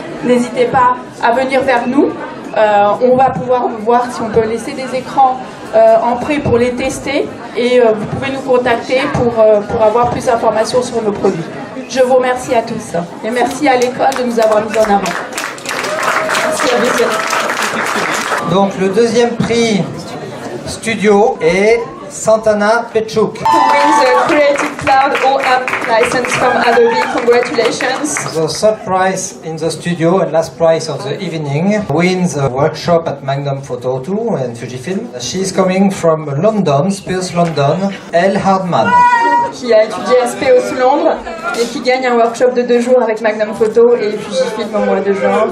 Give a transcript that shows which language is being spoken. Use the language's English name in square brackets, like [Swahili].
[French] N'hésitez pas à venir vers nous. On va pouvoir voir si on peut laisser des écrans en prêt pour les tester et vous pouvez nous contacter pour avoir plus d'informations sur nos produits. Je vous remercie à tous et merci à l'école de nous avoir mis en avant. Merci à vous. Donc le deuxième prix studio est Santana Pechuk. [English] Who wins a Creative Cloud All-App license from Adobe. Congratulations. The third prize in the studio and last prize of the evening wins a workshop at Magnum Photo 2 and Fujifilm. She is coming from London, Speos London, Elle Hardman. [French] Qui a étudié à Speos Londres et qui gagne un workshop de 2 jours avec Magnum Photo et Fujifilm au mois de juin.